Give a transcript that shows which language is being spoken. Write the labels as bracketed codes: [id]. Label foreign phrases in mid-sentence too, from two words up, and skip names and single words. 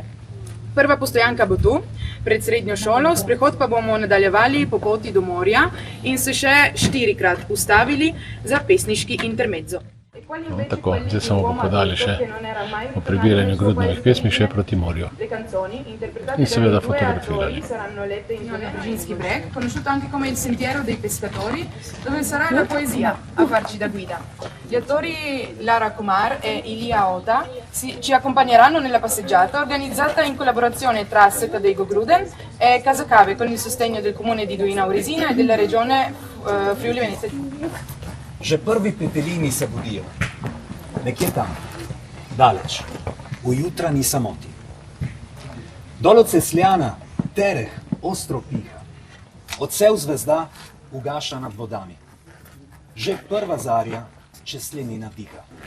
[sl] Prva postojanka bo tu, pred srednjo šolo, sprehod pa bomo nadaljevali po poti do morja in se še 4-krat ustavili za pesniški intermezzo. No, tako, zdaj se bomo podali še o prebiranju Grudnovih pesmi še proti morju in seveda fotografirali. [it] Nabrežinski breg, conosciuto anche come il sentiero dei pescatori, dove sarà la poesia a farci da guida. Gli attori Lara Kumar e Ilia Ota ci accompagneranno nella passeggiata organizzata in collaborazione tra Seta dei Gruden e Casa Cave con il sostegno del comune di Duina Auresina e della regione Friuli Venezia Giulia. [sl] Že prvi pepelini se budijo, nekje tam, daleč, v jutranji samoti. Dol od Cesljana tereh ostro piha, odsev zvezda ugaša nad vodami. Že prva zarja čez slenina piha.